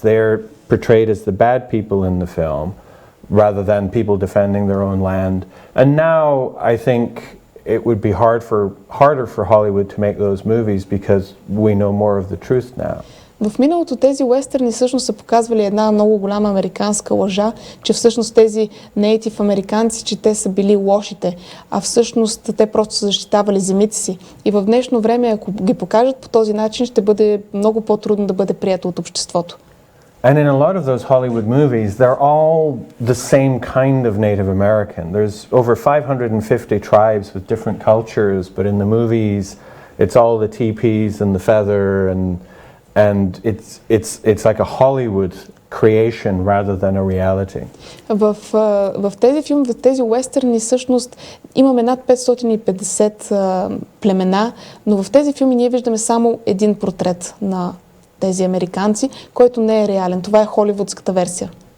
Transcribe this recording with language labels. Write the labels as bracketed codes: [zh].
[en] They're portrayed as the bad people in the film, rather than people defending their own land. And now I think it would be harder for Hollywood to make those movies because we know more of the truth now. [bg] В миналото тези уестърни всъщност са показвали една много голяма американска лъжа, че всъщност тези нейтив американци, че те са били лошите, а всъщност те просто са защитавали земите си. И в днешно време, ако ги покажат по този начин, ще бъде много по-трудно да бъде прието от обществото. [en] And in a lot of those Hollywood movies, they're all the same kind of Native American. There's over 550 tribes with different cultures, but in the movies, it's all the teepees and the feather, and it's like a Hollywood creation rather than a reality. [bg] В тези филми, в тези уестърни всъщност имаме над 550 племена, но в тези филми ние виждаме само един портрет на тези американци, който не е реален. Това е холивудската версия.